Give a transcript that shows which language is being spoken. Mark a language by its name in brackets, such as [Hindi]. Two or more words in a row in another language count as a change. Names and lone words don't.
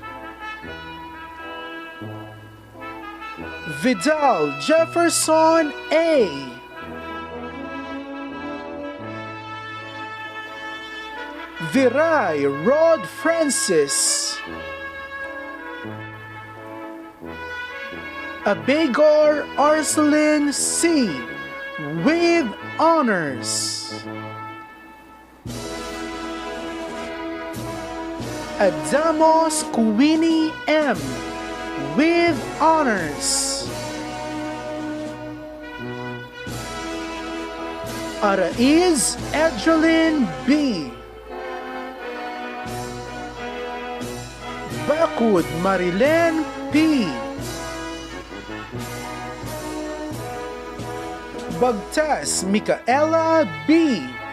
[English] Vidal Jefferson A. Viray Rod Francis. Abegor Arcelin C. with honors. Adamos Kuwini M. with honors. Araiz Edrelin B. Bakud Marilen P. Bagtas Micaela B.